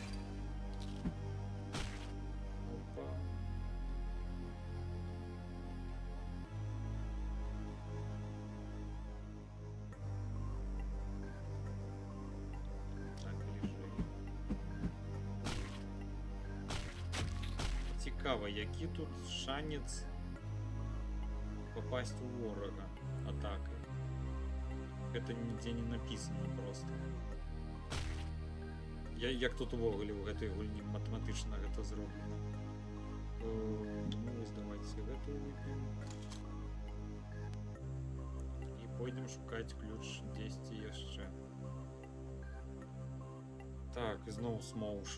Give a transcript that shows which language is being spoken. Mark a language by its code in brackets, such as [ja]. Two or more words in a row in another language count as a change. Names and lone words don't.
[be] Опа. Так, бліжэй. Цікава, які тут шанец попасть у ворога атакой. [ru] Это нигде не написано просто. [be] Як тут увогуле у гэтай гульні матэматычна гэта зроблена. Ну, вось давайте гэта вып'ем. І пойдем шукаць ключ дзесьці яшчэ. Так, зноў смоўж.